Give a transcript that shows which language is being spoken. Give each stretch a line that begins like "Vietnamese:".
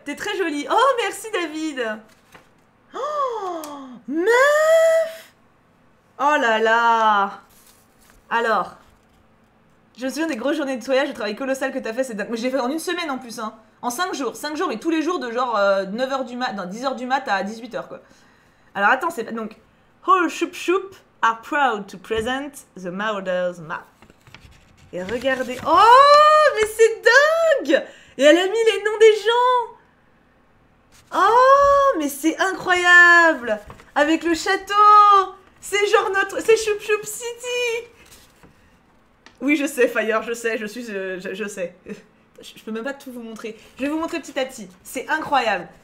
French: T'es très jolie. Oh, merci David. Oh, meuf. Oh là là. Alors, je me souviens des grosses journées de nettoyage, le travail colossal que t'as fait, c'est dingue. Mais j'ai fait en une semaine en plus, hein. En 5 jours. 5 jours, et tous les jours de genre 9h du mat, non, 10h du mat à 18h, quoi. Alors attends, c'est pas... Donc...
English: All Choup Choup are proud to present the Marauders Map.
French: Et regardez... Oh, mais c'est dingue! Et elle a mis les noms des gens! Oh, mais c'est incroyable! Avec le château! C'est genre c'est Choup Choup City! Oui, je sais, Fire, je sais, je sais. Je peux même pas tout vous montrer. Je vais vous montrer petit à petit. C'est incroyable.